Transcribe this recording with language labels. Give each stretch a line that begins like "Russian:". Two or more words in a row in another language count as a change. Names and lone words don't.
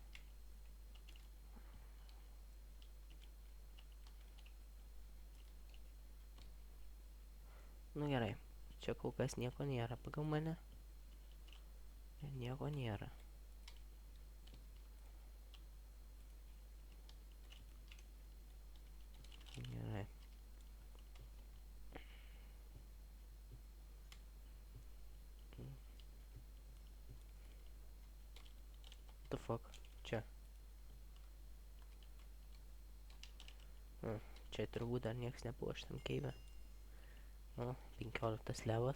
Lithuanian: Nu gerai. Čia kol kas nieko nėra pagal mane. Nieko nėra. Gerai.
English: What the fuck?
Lithuanian: Čia. Čia turbūt dar nieks nebuvo šitam keive. O, 15 levas.